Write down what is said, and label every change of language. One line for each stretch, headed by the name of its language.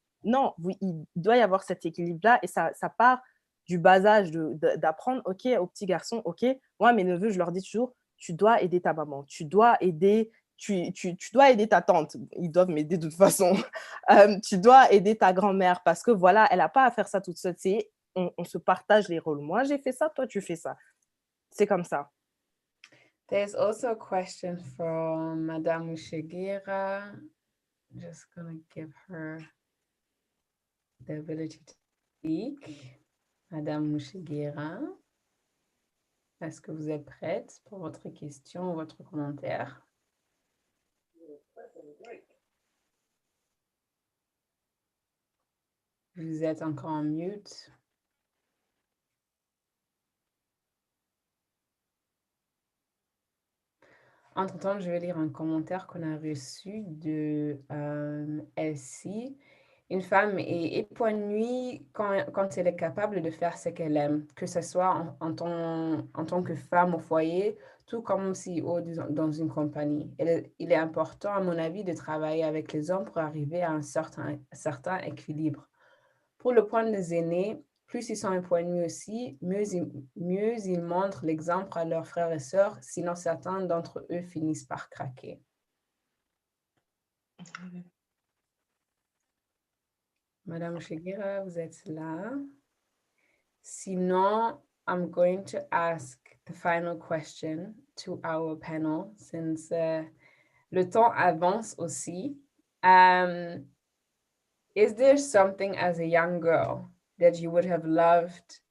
French: Non, oui, il doit y avoir cet équilibre-là et ça part du bas âge d'apprendre, ok, aux petits garçons, ok, moi, mes neveux, je leur dis toujours, tu dois aider ta maman, tu dois aider ta tante, ils doivent m'aider de toute façon, tu dois aider ta grand-mère parce que voilà, elle n'a pas à faire ça toute seule, on se partage les rôles. Moi, j'ai fait ça, toi, tu fais ça. C'est comme ça.
English: There's also a question from Madame Mushegera. Just gonna give her the ability to speak.
French: Madame Mushegera, est-ce que vous êtes prête pour votre question ou votre commentaire? Vous êtes encore en mute. Entre-temps, je vais lire un commentaire qu'on a reçu de Elsie. Une femme est épanouie quand elle est capable de faire ce qu'elle aime, que ce soit en tant que femme au foyer, tout comme CEO dans une compagnie. Il est important, à mon avis, de travailler avec les hommes pour arriver à un certain équilibre. Pour le point des aînés, plus ils sont épanouis aussi, mieux ils montrent l'exemple à leurs frères et sœurs, sinon certains d'entre eux finissent par craquer. Madame Shigera, vous êtes là. Sinon,
English: I'm going to ask the final question to our panel, since
French: le temps avance aussi.
English: Is there something as a young girl that you would have loved